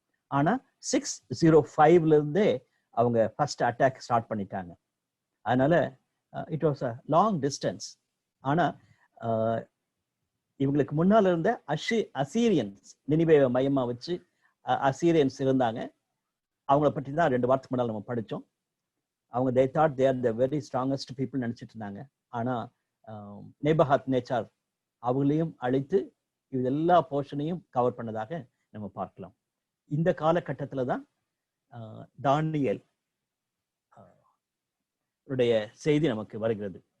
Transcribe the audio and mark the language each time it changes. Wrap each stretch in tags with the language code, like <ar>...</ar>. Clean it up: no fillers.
<ta>ஆனா 605 இருந்தே அவங்க ஃபர்ஸ்ட் அட்டாக் ஸ்டார்ட் பண்ணிட்டாங்க. அதனால it was a long distance. ஆனா இவங்களுக்கு முன்னால இருந்த அசீரியன்ஸ், நினிவேவை மையமா வச்சு அசீரியன்ஸ் இருந்தாங்க. அவங்கள பற்றி தான் 2 வாரத்துக்கு முன்னால் நம்ம படித்தோம். அவங்க</ta> <en>they thought they are the very strongest people</en> <ta>நினைச்சிட்டு இருந்தாங்க. ஆனா நேபுகாத் நேச்சார் அவங்களையும் அழைத்து இது எல்லா போர்ஷனையும் கவர் பண்ணதாக நம்ம பார்க்கலாம். இந்த காலகட்டத்தில் தான் தானியேல் உடைய செய்தி நமக்கு வருகிறது.</ta>